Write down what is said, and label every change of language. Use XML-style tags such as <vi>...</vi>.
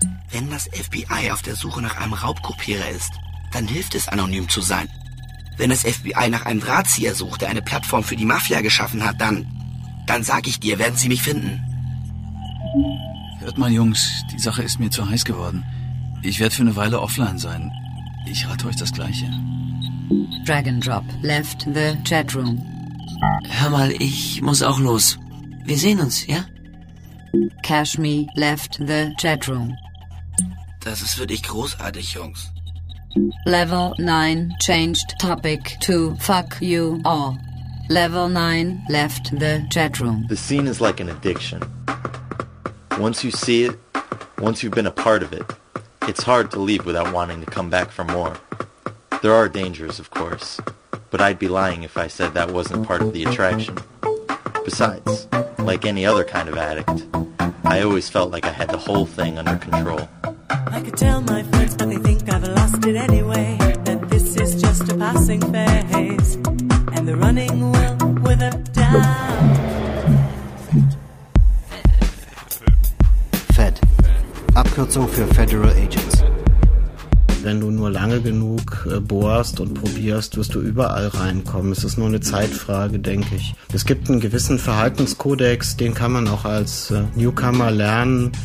<de>Wenn das FBI auf der Suche nach einem Raubkopierer ist, dann hilft es, anonym zu sein. Wenn das FBI nach einem Drahtzieher sucht, der eine Plattform für die Mafia geschaffen hat, dann sag ich dir, werden sie mich finden. Hört mal, Jungs, die Sache ist mir zu heiß geworden. Ich werde für eine Weile offline sein. Ich rate euch das Gleiche.</de> <en>Drag and drop left the chat room.</en> <de>Hör mal, ich muss auch los. Wir sehen uns, ja?</de> <en>Cash me left the chat room.</en> <de>Das ist wirklich großartig, Jungs.</de> <en>Level 9 changed topic to fuck you all. Level 9 left the chat room. The scene is like an addiction. Once you see it, once you've been a part of it, it's hard to leave without wanting to come back for more. There are dangers, of course, but I'd be lying if I said that wasn't part of the attraction. Besides, like any other kind of addict, I always felt like I had the whole thing under control. I could tell my friends, but they think I've lost it anyway, that this is just a passing phase, and the running will wither down.</en> <de>FED, Abkürzung für Federal Agents. Wenn du nur lange genug bohrst und probierst, wirst du überall reinkommen. Es ist nur eine Zeitfrage, denke ich. Es gibt einen gewissen Verhaltenskodex, den kann man auch als Newcomer lernen.</de>